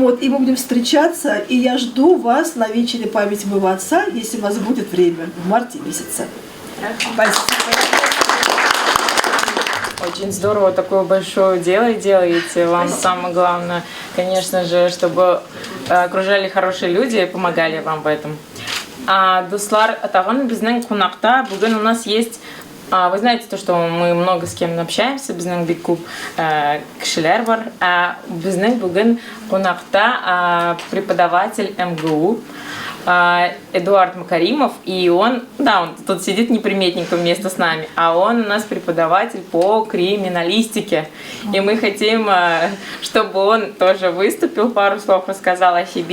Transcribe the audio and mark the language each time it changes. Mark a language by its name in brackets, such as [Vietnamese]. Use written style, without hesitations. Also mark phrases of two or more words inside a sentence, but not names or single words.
[Russian] Вот, и мы будем встречаться, и я жду вас на вечере памяти моего отца, если у вас будет время, в марте месяце. Спасибо. Очень здорово, такое большое дело делаете. Вам самое главное, конечно же, чтобы окружали хорошие люди и помогали вам в этом. [Tatar] Дуслар, тагын безнең кунакта бүген [Russian] у нас есть, вы знаете то, что мы много с кем общаемся, [Tatar] безнең бик күп кешеләр бар. Безнең бүген кунакта [Russian] преподаватель МГУ Эдуард Макаримов, и он тут сидит неприметненько вместе с нами, а он у нас преподаватель по криминалистике. И мы хотим, чтобы он тоже выступил, пару слов рассказал о себе.